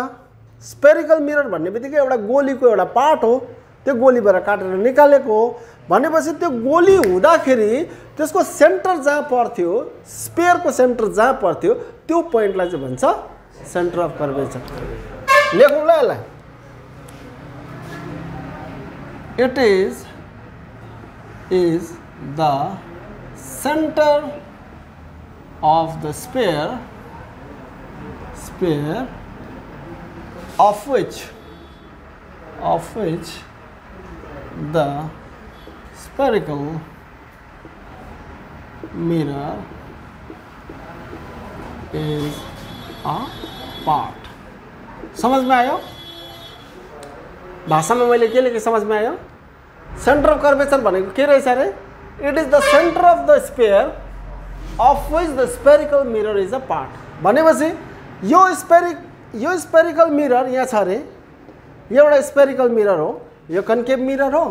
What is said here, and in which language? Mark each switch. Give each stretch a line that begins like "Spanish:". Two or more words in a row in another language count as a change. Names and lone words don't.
English: spherical mirror
Nepali: भन्ने बित्तिकै एउटा गोलीको एउटा पार्ट हो, त्यो गोलीबाट काटेर निकालेको हो। भनेपछि त्यो गोली हुँदाखेरि त्यसको सेन्टर जहाँ पर्थ्यो, स्पियरको सेन्टर जहाँ पर्थ्यो, त्यो पोइन्टलाई चाहिँ भन्छ
English: centre of curvature.
Nepali: लेखौँ ल यसलाई।
English: It is the center of the sphere of which the spherical mirror is a part.
Hindi: समझ में
Nepali: आयो? भाषा में मैले के लेखेँ
Hindi: समझ में
Nepali: आयो?
English: centre of curvature
Nepali: भनेको के रहेछ अरे?
English: it is the centre of the sphere of which the spherical mirror is a part.
Nepali: भनेपछि यो
English: spherical mirror
Nepali: यहाँ छ अरे, यो एउटा
English: spherical mirror
Nepali: हो, यो
English: concave mirror
Nepali: हो।